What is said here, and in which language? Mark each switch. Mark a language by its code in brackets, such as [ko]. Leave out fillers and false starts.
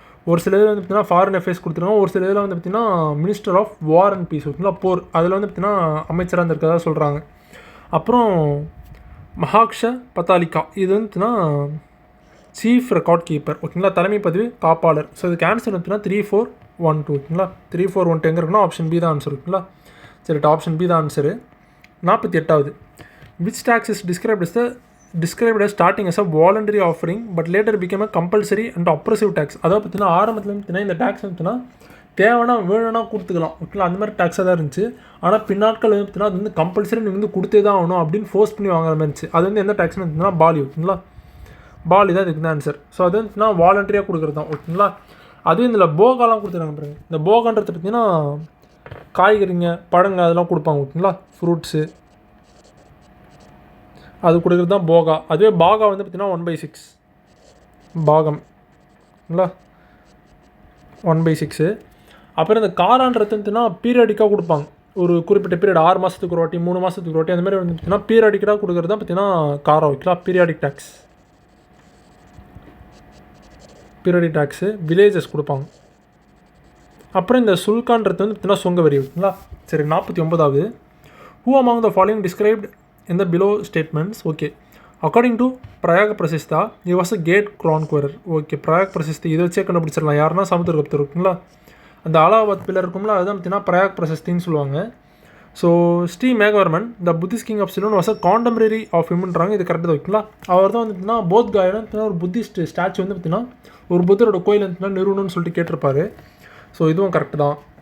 [ta] ஒரு சில இதில் வந்து பார்த்திங்கன்னா ஃபாரின் அஃபேர்ஸ் கொடுத்துருக்காங்க, ஒரு சில இதில் வந்து பார்த்திங்கன்னா [en] minister of war and peace [ta] ஓகேங்களா, போர், அதில் வந்து பார்த்திங்கன்னா அமைச்சராக இருந்திருக்கதா சொல்கிறாங்க. அப்புறம் மஹாக்ஷ பத்தாலிகா, இது வந்து பார்த்திங்கன்னா சீஃப் ரெக்கார்ட் கீப்பர் ஓகேங்களா, தலைமை பதிவு காப்பாளர். ஸோ இதுக்கு ஆன்சர் வந்து 3412 ஓகேங்களா. 3412 எங்கே இருக்குன்னா ஆப்ஷன் பி தான் ஆன்சர் ஓகேங்களா. சரி, ஆப்ஷன் பி தான் answer. [en] 48வது, which tax is described as starting as a voluntary offering but later became a compulsory and oppressive tax. [ta] அதாவது பார்த்தீங்கன்னா ஆரம்பத்தில் பார்த்தீங்கன்னா இந்த டேக்ஸ் வந்துட்டுனா தேவைன்னா வேணும்னா கொடுத்துக்கலாம் ஓகேங்களா, அந்த மாதிரி டேக்ஸாக தான் இருந்துச்சு. ஆனால் பின்னாட்கள் வந்து பார்த்தீங்கன்னா அது வந்து கம்பல்சரி நீங்கள் வந்து கொடுத்தே தான் ஆகணும் அப்படின்னு ஃபோர்ஸ் பண்ணி வாங்குற மாதிரி இருந்துச்சு. அது வந்து எந்த டேக்ஸ்னு பார்த்தீங்கன்னா பாலி ஓகேங்களா. பாலி தான் இதுக்கு தான் ஆன்சர். ஸோ அது வந்துட்டுனா வாலண்டரியாக கொடுக்குறது தான் ஓகேங்களா. அதுவும் இதில் போகாலாம் கொடுத்துருக்காங்க பாருங்க. இந்த போகான்றது பார்த்தீங்கன்னா காய்கறிங்க பழங்க அதெல்லாம் கொடுப்பாங்க ஓகேங்களா, ஃப்ரூட்ஸு அது கொடுக்குறது தான் போகா. அதுவே பாகா வந்து பார்த்திங்கன்னா 1/6 பாகம்ங்களா, 1/6. அப்புறம் இந்த காரான்றது வந்துட்டுனா பீரியடிக்காக கொடுப்பாங்க, ஒரு குறிப்பிட்ட பீரியட் 6 மாதத்துக்கு ஒரு வாட்டி 3 மாதத்துக்கு ஒரு வாட்டி அந்த மாதிரி வந்து பார்த்திங்கன்னா பீரியடிக்காக கொடுக்குறது தான் பார்த்திங்கன்னா காரம் ஓகேங்களா, periodic tax. Periodic tax villages கொடுப்பாங்க. அப்புறம் இந்த சுல்கான்றது வந்து பார்த்திங்கன்னா சுங்க வரி ஓகேங்களா. [en] சரி, 49வது, who among the following described in the below statements? Okay, according to Prayaga Prasistha, he was a gate chronicler. [ta] Okay, பிரயாக் பிரசிஸ்தி இதை வச்சே கண்டுபிடிச்சிடலாம். யாருன்னா சமுத்திரகுப்தர் ஓகேங்களா. அந்த அலாபாத் பில்லர் இருக்கும்ல அதுதான் பார்த்தீங்கன்னா பிரயாக் பிரசிஸ்தின்னு சொல்லுவாங்க. [en] So Shri Meghavarman the Buddhist king of Ceylon was a contemporary of ஹிம்ன்றாங்க. [ta] இது கரெக்டாக ஓகேங்களா. அவர் தான் வந்து பார்த்தீங்கன்னா போத் காயோட ஒரு புத்திஸ்ட் ஸ்டாச்சு வந்து பார்த்தீங்கன்னா ஒரு புத்தரோட கோயில் வந்து நிறுவனம்னு சொல்லிட்டு கேட்டிருப்பாரு. ஸோ இதுவும் கரெக்டு தான்.